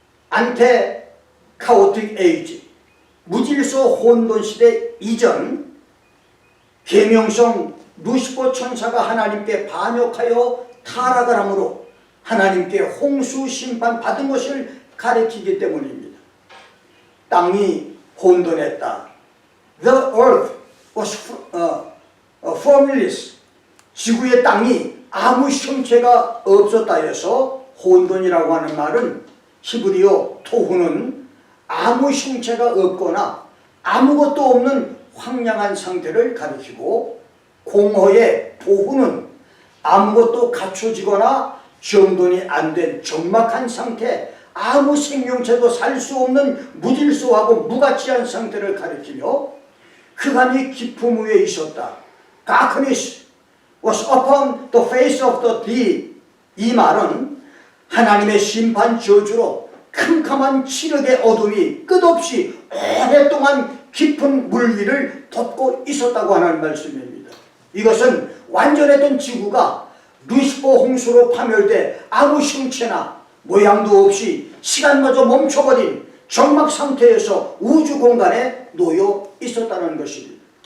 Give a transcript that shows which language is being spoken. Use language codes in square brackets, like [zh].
[ko] 안테 카오틱 에이지 무질서 혼돈 시대 이전 계명성 루시퍼 천사가 하나님께 반역하여 타락을 함으로 하나님께 홍수 심판 받은 것을 가리키기 때문입니다. 땅이 혼돈했다. [en] The earth was formless. [ko] 지구의 땅이 아무 형체가 없었다 해서 혼돈이라고 하는 말은 히브리어 토후는 아무 형체가 없거나 아무것도 없는 황량한 상태를 가리키고, 공허의 도후는 아무것도 갖춰지거나 정돈이 안 된 적막한 상태, 아무 생명체도 살 수 없는 무질서하고 무가치한 상태를 가리키며 흑암이 깊음 위에 있었다. [en] Darkness was upon the face of the deep. [ko] 이 말은 하나님의 심판 저주로 캄캄한 칠흑의 어둠이 끝없이 오랫동안 깊은 물 위를 덮고 있었다고 하는 말씀입니다. 이것은 완전했던 지구가 루시퍼 홍수로 파멸돼 아무 형체나 모양도 없이 시간마저 멈춰버린 적막 상태에서 우주 공간에 놓여 있었다는 것입니다.